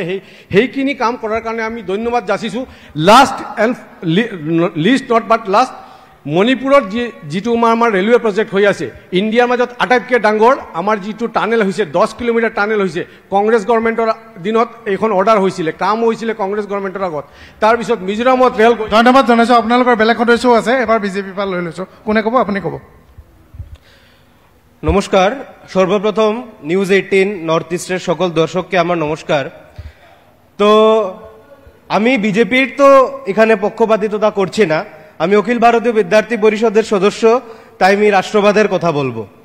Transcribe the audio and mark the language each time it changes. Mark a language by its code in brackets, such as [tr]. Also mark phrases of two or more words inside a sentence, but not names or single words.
[as] সেইখিনি কাম কৰাৰ কাৰণে আমি ধন্যবাদ যাচিছোঁ। [en] last and least not but last, [as] মণিপুৰত যিটো আমাৰ [en] railway project [as] হৈ আছে, ইণ্ডিয়াৰ মাজত আটাইতকৈ ডাঙৰ আমাৰ যিটো টানেল হৈছে, 10 কিলোমিটাৰ টানেল হৈছে, কংগ্ৰেছ গভৰ্ণমেণ্টৰ দিনত এইখন অৰ্ডাৰ হৈছিলে, কাম হৈছিলে কংগ্ৰেছ গভৰ্ণমেণ্টৰ আগত। তাৰপিছত মিজোৰামত ৰেল। ধন্যবাদ জনাইছোঁ। আপোনালোকৰ বেলেগ সদস্যও আছে, এবাৰ বিজেপিৰ পৰা লৈ লৈছোঁ। কোনে ক'ব? আপুনি ক'ব। [bn] নমস্কার। সর্বপ্রথম নিউজ 18 নর্থ ইস্টের সকল দর্শককে আমার নমস্কার। তো আমি বিজেপির তো এখানে পক্ষপাতিত্বতা করছি না, আমি অখিল ভারতীয় বিদ্যার্থী পরিষদের সদস্য, তাই আমি রাষ্ট্রবাদের কথা বলবো।